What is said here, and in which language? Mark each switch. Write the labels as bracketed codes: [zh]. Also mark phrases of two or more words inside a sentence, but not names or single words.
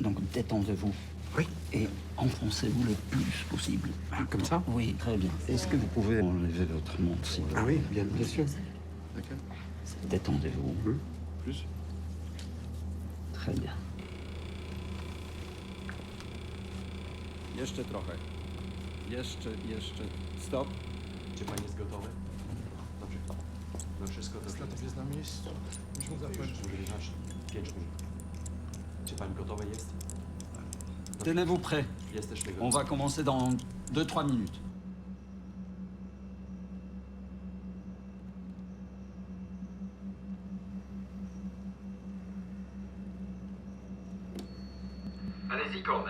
[fr] Détendez-vous. Oui. Et enfoncez-vous le plus possible. Comme ça? Oui, très bien. Est-ce que vous pouvez enlever votre montre, s'il vous plaît? Ah oui, bien sûr. D'accord. Détendez-vous. Plus. Très bien. [pl] Jeszcze trochę. Jeszcze. Stop. Czy pan jest gotowy? Dobrze. No wszystko to Zlato jest na miejscu. Musimy zacząć. 5 minut. Czy pan gotowy jest? [fr] Tenez-vous prêts. [pl] Jesteśmy [fr] On [pl] gotowi. [fr] va commencer dans 2-3 minutes. Allez-y, Corben.